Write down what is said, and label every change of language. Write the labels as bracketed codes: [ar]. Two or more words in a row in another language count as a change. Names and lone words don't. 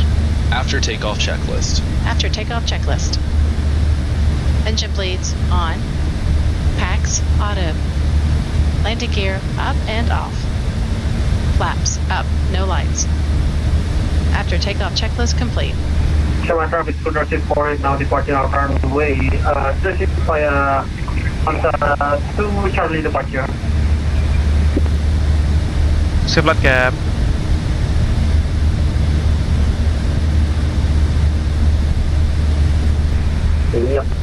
[en] After takeoff checklist. After takeoff checklist. Engine bleeds on. Packs auto. Landing gear up and off. Flaps up, no lights. After takeoff checklist complete. Chiang Mai traffic to 648 now departing out runway 36 via Panta 2 Charlie departure. Safe flight cap. Yep.